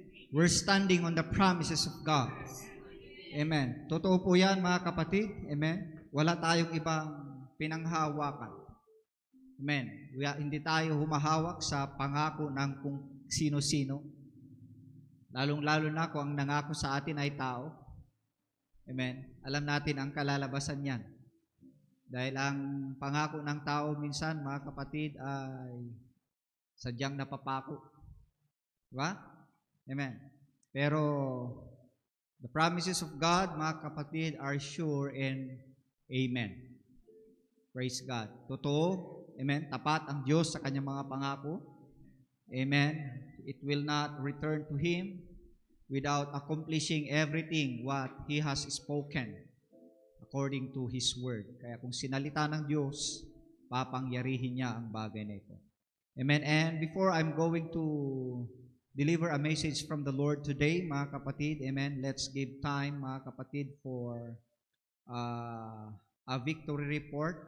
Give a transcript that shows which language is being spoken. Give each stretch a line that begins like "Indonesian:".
English: We're standing on the promises of God. Amen.
Filipino: Totoo po yan, mga kapatid. Amen. Wala tayong ibang pinanghawakan. Amen. Hindi tayo humahawak sa pangako ng kung sino-sino. Lalong-lalo na kung ang nangako sa atin ay tao. Amen. Alam natin ang kalalabasan niyan. Dahil ang pangako ng tao minsan, mga kapatid, ay sadyang napapako.
English: Diba? Amen. Pero the promises of God, mga kapatid, are sure and amen. Praise God. Totoo. Amen.
Filipino: Tapat ang Diyos sa kanyang mga pangako. Amen.
English: It will not return to Him without accomplishing everything what He has spoken according to His Word.
Filipino: Kaya kung sinalita ng Diyos, papangyarihin niya ang bagay na ito.
English: Amen. And before I'm going to deliver a message from the Lord today, mga kapatid, amen, let's give time, mga kapatid, for a victory report.